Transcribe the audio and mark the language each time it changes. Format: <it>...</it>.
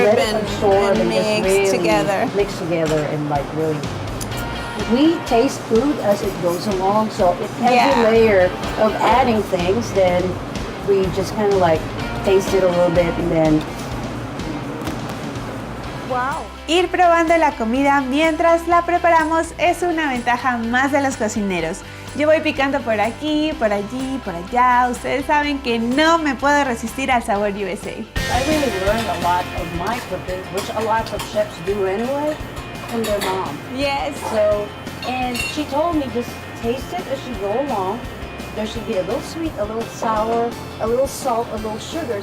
<en>Let it absorb and just mix really together. Mix together and like really. We taste food as it goes along, so if every layer of adding things, then we just kind of like taste it a little bit and then. Wow.</en> <es>Ir probando la comida mientras la preparamos es una ventaja más de los cocineros. Yo voy picando por aquí, por allí, por allá. Ustedes saben que no me puedo resistir al sabor USA.</es> <en>I really learned a lot of my cooking, which a lot of chefs do anyway, from their mom. Yes. So, and she told me just taste it as you go along. There should be a little sweet, a little sour, a little salt, a little sugar.</en>